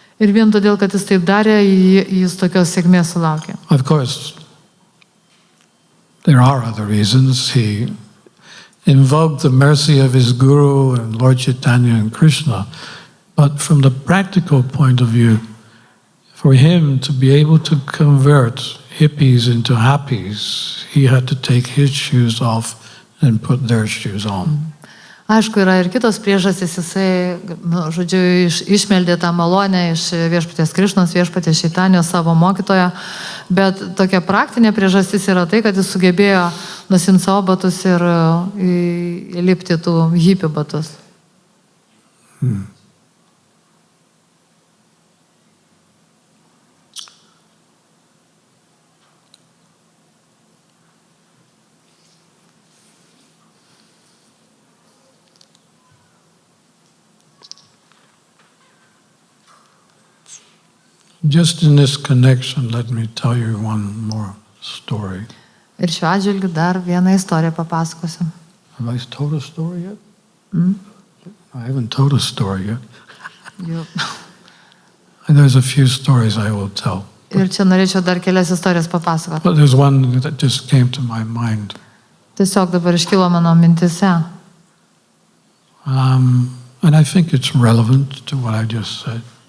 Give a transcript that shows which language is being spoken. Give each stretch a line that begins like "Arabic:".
Lithuanian: Ir vien todėl, kad jis taip darė, jis tokios sėkmės sulaukė.
English: Of course, there are other reasons. He invoked the mercy of his Guru and Lord Chaitanya and Krishna. But from the practical point of view, for him to be able to convert hippies into happies, he had to take his shoes off and put their shoes on.
Lithuanian: Aišku, yra ir kitos priežastys, jisai, žodžiu, išmeldė tą malonę iš viešpaties Krišnos, viešpaties Čaitanijos savo mokytojo, bet tokia praktinė priežastis yra tai, kad jis sugebėjo nusimti savo batus ir įlipti tų hipių batus.
English: Just in this connection, let me tell you one more story.
Lithuanian: Ir šiuo atžvilgiu dar vieną istoriją papasakosiu.
English: Have I told a story yet? I haven't told a story yet. And there's a few stories I will tell.
Lithuanian: Ir čia norėčiau dar kelias istorijas papasakoti.
English: But there's one that just came to my mind.
Lithuanian: Tiesiog dabar iškilo mano mintise.
English: And I think it's relevant to what I just said.